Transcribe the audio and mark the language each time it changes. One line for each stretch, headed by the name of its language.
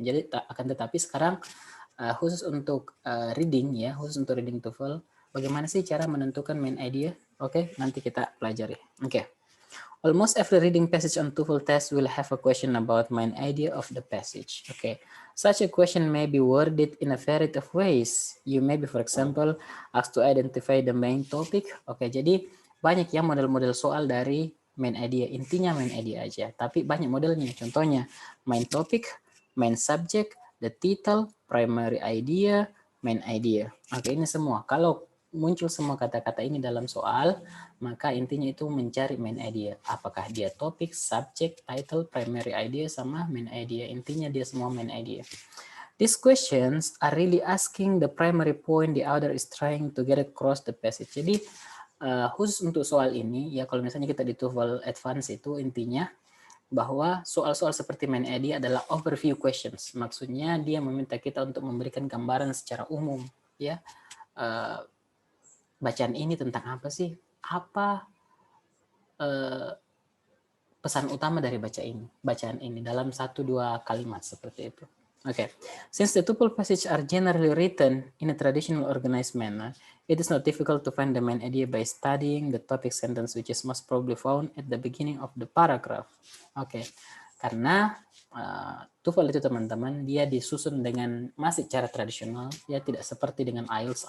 Indonesian: Jadi akan tetapi sekarang khusus untuk reading ya, khusus untuk reading TOEFL, bagaimana sih cara menentukan main idea? Oke, nanti kita pelajari. Oke.
English: Almost every reading passage on TOEFL test will have a question about main idea of the passage. Okay, such a question may be worded in a variety of ways. You may be, for example, asked to identify the main topic.
Indonesian: Oke, jadi banyak ya model-model soal dari main idea. Intinya main idea aja, tapi banyak modelnya. Contohnya main topic, main subject, the title, primary idea, main idea. Oke, ini semua. Kalau muncul semua kata-kata ini dalam soal, maka intinya itu mencari main idea. Apakah dia topik, subject, title, primary idea, sama main idea. Intinya dia semua main idea.
English: These questions are really asking the primary point the author is trying to get across the passage.
Indonesian: Jadi khusus untuk soal ini, ya kalau misalnya kita di TOEFL Advanced itu intinya bahwa soal-soal seperti main idea adalah overview questions. Maksudnya dia meminta kita untuk memberikan gambaran secara umum, ya. Bacaan ini tentang apa sih? Apa pesan utama dari bacaan ini dalam 1-2 kalimat seperti itu. Okay.
English: Since the TOEFL passages are generally written in a traditional organized manner, it is not difficult to find the main idea by studying the topic sentence, which is most probably found at the beginning of the paragraph.
Indonesian: Oke, karena TOEFL itu teman-teman, dia disusun dengan masih cara tradisional, ya tidak seperti dengan IELTS.